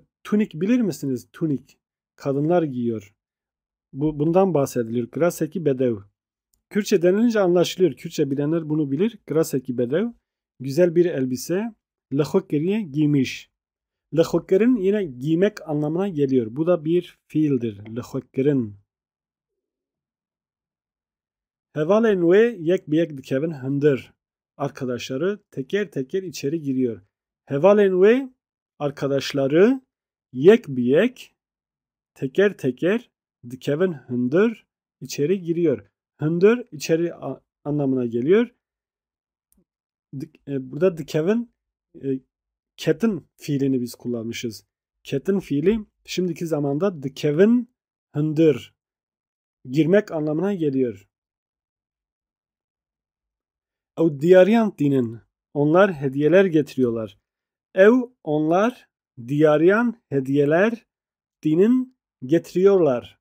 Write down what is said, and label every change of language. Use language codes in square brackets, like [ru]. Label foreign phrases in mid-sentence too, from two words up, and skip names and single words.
[tr] Tunik bilir misiniz? Tunik. Kadınlar giyiyor. Bundan bahsedilir. [ku] Kraseki bedev. [tr] Kürtçe denilince anlaşılıyor. Kürtçe bilenler bunu bilir. [ku] Kraseki bedev. [tr] Güzel bir elbise. Lehokkeriye giymiş. Lehokkerin yine giymek anlamına geliyor. Bu da bir fiildir. Lehokkerin. [ku] Hevale nue yek biyek dikevin hındır. [tr] Arkadaşları teker teker içeri giriyor. [ku] Hevale nue [tr] arkadaşları [ku] yek biyek [tr] teker teker [ku] dikevin hındır [tr] içeri giriyor. Hındır içeri anlamına geliyor. Burada [ku] dikevin ketin [tr] fiilini biz kullanmışız. Ketin fiili şimdiki zamanda [ku] dikevin hındır [tr] girmek anlamına geliyor. [ku] Ev diyaryan dinin. [tr] Onlar hediyeler getiriyorlar. Ev onlar diyaryan hediyeler dinin getiriyorlar.